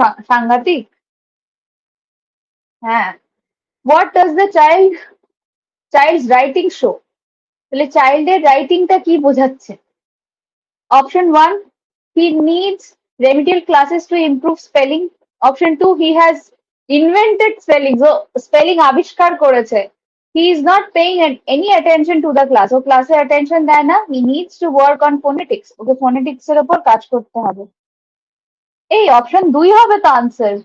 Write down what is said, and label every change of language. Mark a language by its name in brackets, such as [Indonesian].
[Bangla] সাংঘাতিক হ্যাঁ [English] what does the child's writing show [Bangla] তাহলে চাইল্ডের রাইটিংটা কি বোঝাচ্ছে [English] Option 1, he needs remedial classes to improve spelling. Option 2, he has invented spelling. So, [Bangla] spelling আবিষ্কার করেছে. [English] He is not paying any attention to the class. [Bangla] ও ক্লাসে attention দেয় না. [English] He needs to work on phonetics. [Bangla] Okay phonetics এর উপর কাজ করতে হবে। এই অপশন 2 হবে তো আনসার।